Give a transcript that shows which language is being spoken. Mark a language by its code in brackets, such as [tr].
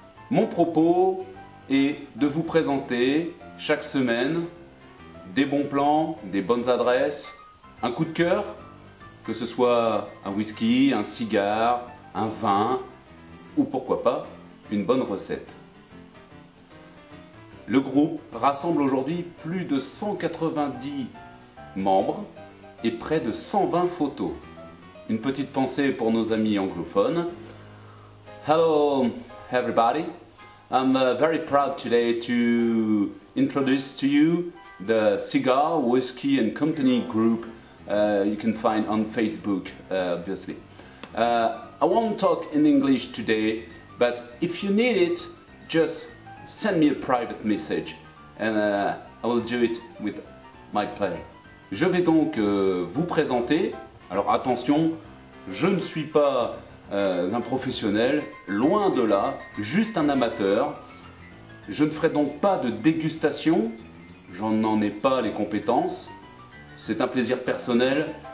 [fr] Mon propos est de vous présenter chaque semaine des bons plans, des bonnes adresses, un coup de cœur, que ce soit un whisky, un cigare, un vin ou pourquoi pas une bonne recette. Le groupe rassemble aujourd'hui plus de 190 membres et près de 120 photos. Une petite pensée pour nos amis anglophones. [en] Hello everybody, I'm very proud today to introduce to you the Cigar, Whisky and Company group you can find on Facebook, obviously. I won't talk in English today, but if you need it, just send me a private message and I will do it with my pleasure. [fr] Je vais donc vous présenter, alors attention, je ne suis pas un professionnel, loin de là, juste un amateur. Je ne ferai donc pas de dégustation, j'en ai pas les compétences, c'est un plaisir personnel.